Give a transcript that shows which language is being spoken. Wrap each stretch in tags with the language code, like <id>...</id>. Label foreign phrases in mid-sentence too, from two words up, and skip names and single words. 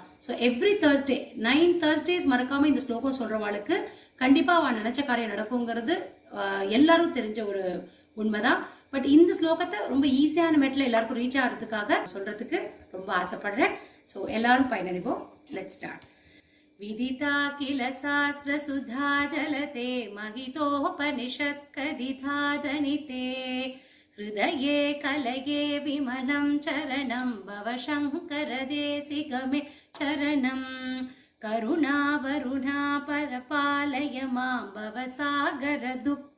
<en>so every Thursday 9 Thursdays</en> <ta>மறக்காம இந்த ஸ்லோகம் சொல்றவாளுக்கு கண்டிப்பா அவன் நினைச்ச காரியம் நடக்குங்கிறது எல்லாரும் தெரிஞ்ச ஒரு உண்மைதான். பட் இந்த ஸ்லோகத்தை ரொம்ப ஈஸியான மெட்ல எல்லாருக்கும் ரீச் ஆகிறதுக்காக சொல்றதுக்கு ரொம்ப ஆசைப்படுறேன். ஸோ எல்லாரும் பயனடைவோம்.</ta> <en>let's start.</en> <sa>विदिता किल शास्त्रसुधा जलते महितोपनिषत्कदिधादनिते हृदये कलये विमलं चरणं भव शङ्करदेशिकमे चरणं करुणावरुणा परपालय मां भवसागरदुःख</sa>